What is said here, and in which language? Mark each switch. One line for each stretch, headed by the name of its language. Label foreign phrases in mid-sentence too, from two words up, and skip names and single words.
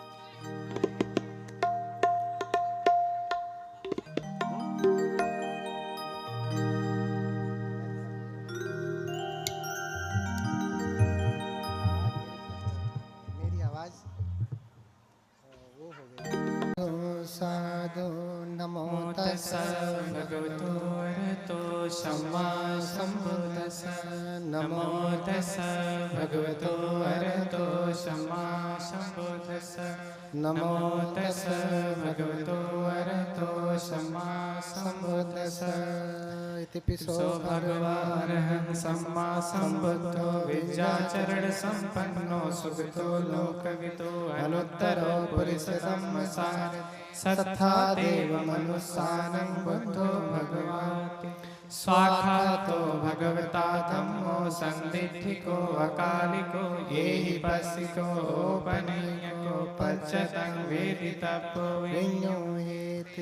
Hindi: मेरी आवाज वो हो गई।
Pali: साधु नमो तस्सै भगवतो अरहतो सम्मा सम्बुद्दस्स। नमो तस्सै भगवतो अरहतो सम्मा सम्बुद्दस्स। नमो तस्सै भगवतो अरहतो सम्मा सम्बुद्दस्स। इतिपिसो सो भगवानः सम्मा सम्बुद्धो विद्याचरण संपन्नो सुगतो लोकविदो अनुत्तरो पुरुषोत्तमः सत्था देव मनुस्सानं बुद्धो भगवाति। स्वाखातो भगवता धम्मो संदिठिको अकालिको ये हि पस्सिको ओपनीयको पच्यतं वेदितव्यो विඤ्ञो हेते।